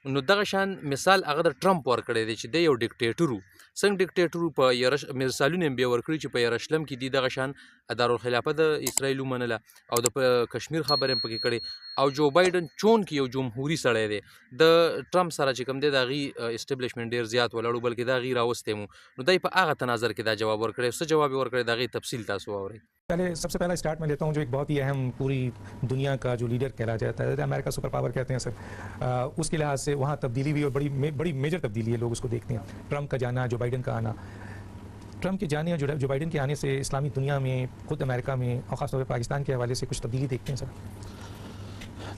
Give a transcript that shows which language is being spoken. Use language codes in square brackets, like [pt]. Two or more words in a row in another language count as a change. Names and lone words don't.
[ps] نو دغه شان مثال هغه د ټرمپ ورکړی دی چې دی یو ډیکټیټر و، څنګه ډیکټیټر په مثالونه بیا ورکړي چې په یرشلم کې دي دغه شان دارالخلافه د اسرائیل ومنله او د کشمیر خبرې پکې کړي او جو بایدن چون کې یو جمهوریت سړی دی د ټرمپ سره چې کوم دی د هغې اسټبلیشمنټ ډېر زیات ولاړو بلکې د هغې راوستی مو نو دی په هغه تناظر کې دا جواب ورکړی څه جواب یې ورکړی د هغې تفصیل تاسو واورئ [ur] پہلے سب سے پہلا اسٹارٹ میں لیتا ہوں جو ایک بہت ہی اہم پوری دنیا کا جو لیڈر کہلا جاتا ہے امریکہ سپر پاور کہتے ہیں سر اس کے لحاظ سے وہاں تبدیلی ہوئی اور بڑی میجر تبدیلی ہے لوگ اس کو دیکھتے ہیں ٹرمپ کا جانا جو بائیڈن کا آنا ٹرمپ کے جانے اور جو بائیڈن کے آنے سے اسلامی دنیا میں خود امریکہ میں اور خاص طور پہ پاکستان کے حوالے سے کچھ تبدیلی دیکھتے ہیں سر